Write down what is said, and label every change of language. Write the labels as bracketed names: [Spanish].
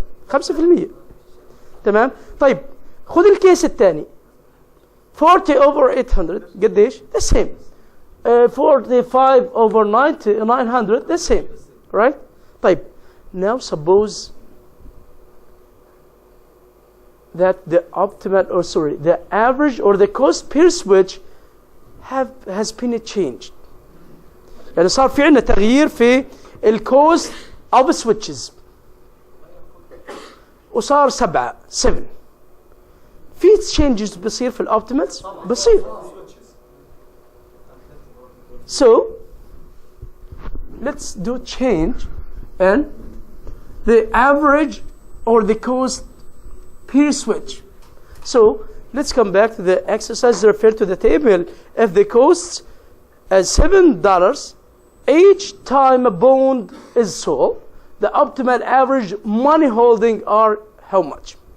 [Arabic] 5% تمام. طيب خد الكيس الثاني 40 over 800 قديش؟ [English] the same. 45 over 900 the same, right? طيب now suppose that the optimal the average or the cost per switch has been changed. [Arabic] يعني صار في عندنا تغيير في الكوست [English] of switches [Arabic] وصار 7 في changes بصير في الoptimals بصير. [English] So let's do change in the average or the cost per switch. So let's come back to the exercise, refer to the table. If the cost is $7 each time a bond is sold, the optimal average money holding are how much?